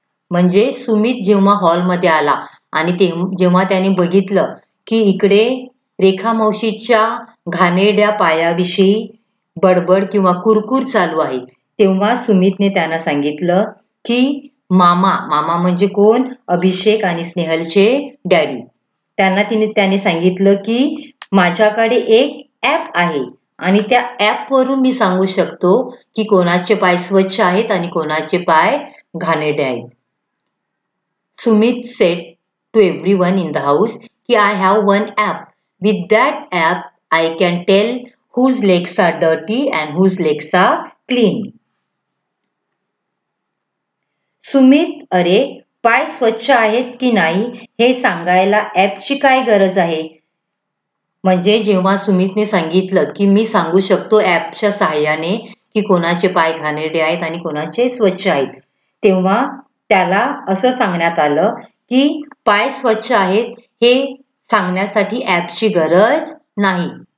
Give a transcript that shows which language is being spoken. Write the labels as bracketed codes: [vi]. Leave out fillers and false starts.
[mr] म्हणजे सुमित जेव्हा हॉलमध्ये आला आणि जेव्हा त्याने बघितलं की इकडे रेखा मावशीच्या घाणेरड्या पायाविषयी बडबड किंवा कुरकुर चालू आहे, तेव्हा सुमितने त्यांना सांगितलं की मामा म्हणजे कोण? अभिषेक आणि स्नेहलचे डॅडी. त्याने सांगितलं की माझ्याकडे एक ॲप आहे आणि त्या ॲपवरून मी सांगू शकतो की कोणाचे पाय स्वच्छ आहेत आणि कोणाचे पाय घाणेरडे आहेत. [en] Sumit said to everyone in the house कि I have one app. With that app, I can tell whose legs are dirty and whose legs are clean. [mr] Sumit, अरे पाय स्वच्छ आहेत की नाही हे सांगायला ॲपची काय गरज आहे? म्हणजे जेव्हा सुमितने सांगितलं की मी सांगू शकतो ॲपच्या सहाय्याने की कोणाचे पाय घाणेरडे आहेत आणि कोणाचे स्वच्छ आहेत, तेव्हा त्याला असं सांगण्यात आलं की पाय स्वच्छ आहेत हे सांगण्यासाठी ॲपची गरज नाही.